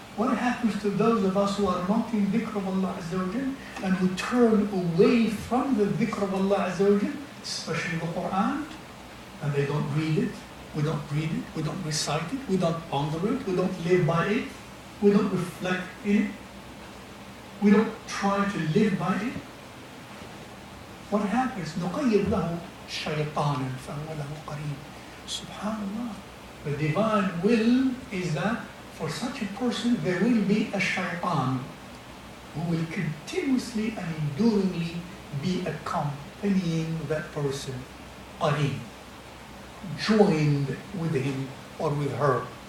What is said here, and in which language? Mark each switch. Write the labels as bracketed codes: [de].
[en] What happens to those of us who are not in dhikr of Allah Azza wa Jal, and who turn away from the dhikr of Allah Azza wa Jal, especially the Qur'an, and they don't read it, We don't read it, we don't recite it, we don't ponder it, we don't live by it, we don't reflect in it, we don't try to live by it. What happens? [ar] نقيض له شيطانا فهو له قرين. Subhanallah. [en] The divine will is that for such a person there will be a shaitan who will continuously and enduringly be accompanying that person, qareen, joined with him or with her.